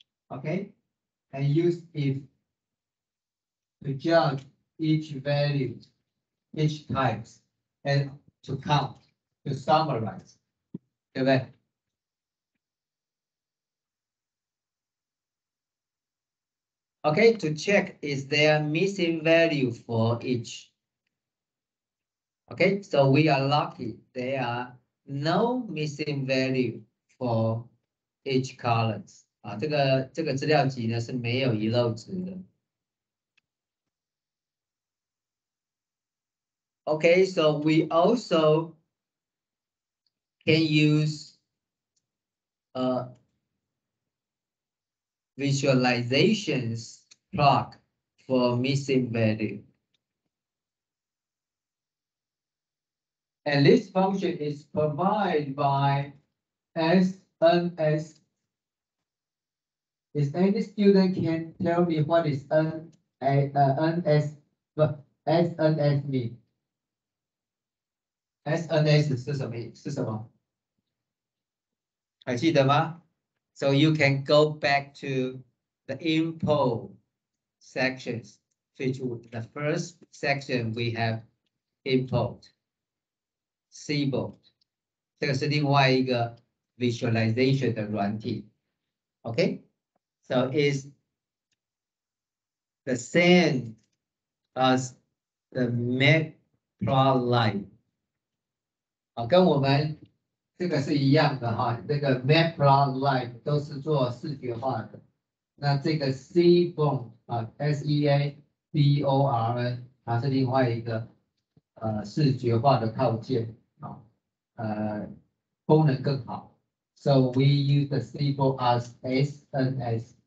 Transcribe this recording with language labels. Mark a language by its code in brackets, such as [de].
[en] Okay, and use if to judge each value, each types, and to count, to summarize, [zh] 对不对 [en] ？Okay, to check is there missing value for each. Okay, so we are lucky there are no missing value for each columns. [zh] 啊，这个资料集呢是没有遗漏值的。 [en] Okay, so we also can use visualizations plot for missing value. And this function is provided by SNS. Is any student can tell me what is SNS mean? [zh] SNS 是什么？还记得吗？ [en] So you can go back to the info sections, which the first section we have import, Seaboard. [zh] 这个是另外一个 visualization 的软体。 [en] Okay, so it's the same as the matplotlib. [zh] 跟我们这个是一样的哈，这个 Map+Live 都是做视觉化的。那这个 Seaborn 啊 ，SEABORN 它是另外一个视觉化的套件啊，功能更好。 [en] So we use the Seaborn as SNS.